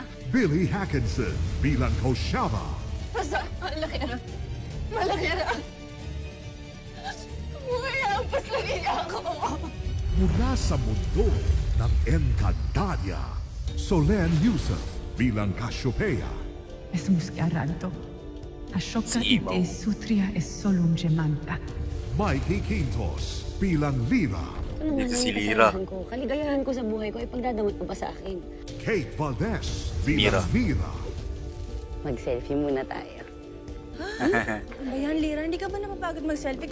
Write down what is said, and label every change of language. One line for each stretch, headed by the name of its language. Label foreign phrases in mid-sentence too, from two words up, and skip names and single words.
Filipino: Billy Hackinson bilang Koshava. Basta, malaki na. Malaki na. Kaya ang paslangin niya ako. Mula sa mundo ng Encantadia, Solen Yusuf bilang Cassiopeia. Es muschiaranto. Ashoka ite sutria es solum gemanta. Mikey Quintos bilang Lira. Ano naman si ang Lira. kasalanan ko? Kaligayahan ko sa buhay ko ay pagdadamot mo pa sa akin. Kate Valdez bilang Mira. Mag-selfie muna tayo. Ayan, Lira, hindi ka ba napapagod mag-selfie?